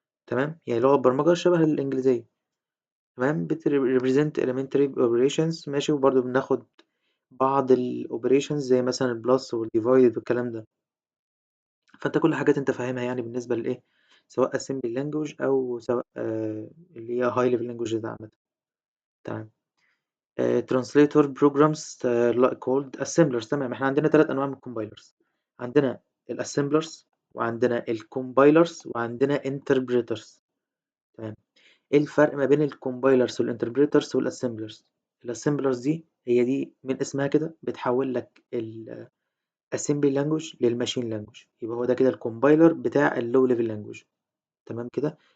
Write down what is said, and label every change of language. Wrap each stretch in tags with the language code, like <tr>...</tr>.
<ar>تمام، يعني لغة برمجة شبه الإنجليزية. تمام،</ar> <en>represent elementary operations</en> <ar>ماشي، وبرضه بناخد بعض ال operations زي مثلا ال plus وال divide والكلام ده. فأنت كل حاجات أنت فاهمها يعني بالنسبة لإيه، سواء assembly language أو سواء اللي هي high level languages عامة. تمام.</ar> <en>translator programs called assemblers.</en> <ar>تمام، احنا عندنا 3 أنواع من الcompilers، عندنا الassemblers وعندنا الcompilers وعندنا interpreters. تمام. ايه الفرق ما بين الكومبايلرز والانتربريترز والاسمبلرز؟ الاسمبلرز دي من اسمها كده بتحول لك الاسمبلي لانجوج للماشين لانجوج، يبقى هو ده كده الكومبايلر بتاع اللو ليفل لانجوج. تمام كده.</ar>